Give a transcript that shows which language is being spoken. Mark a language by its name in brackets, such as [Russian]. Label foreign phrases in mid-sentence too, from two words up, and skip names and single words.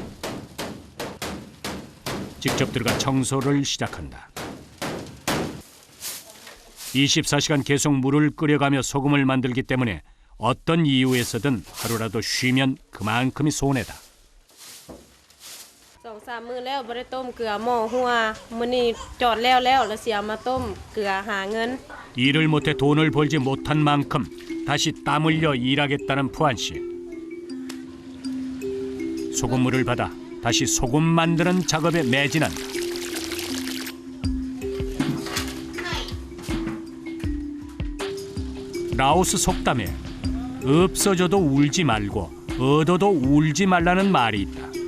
[Korean] 직접 들어가 청소를 시작한다. 24시간 계속 물을 끓여가며 소금을 만들기 때문에 어떤 이유에서든 하루라도 쉬면 그만큼이 손해다. [Lao] 2-3 ມື້ແລ້ວບໍ່ໄດ້ຕົ້ມເກືອໝໍ້ຫົວມື້ນີ້ຈອດແລ້ວຊິເອົາມາຕົ້ມເກືອຫາເງິນ [Korean] 일을 못해 돈을 벌지 못한 만큼 다시 땀 흘려 일하겠다는 푸안 씨. 소금물을 받아 다시 소금 만드는 작업에 매진한다. 라오스 속담에 없어져도 울지 말고 얻어도 울지 말라는 말이 있다.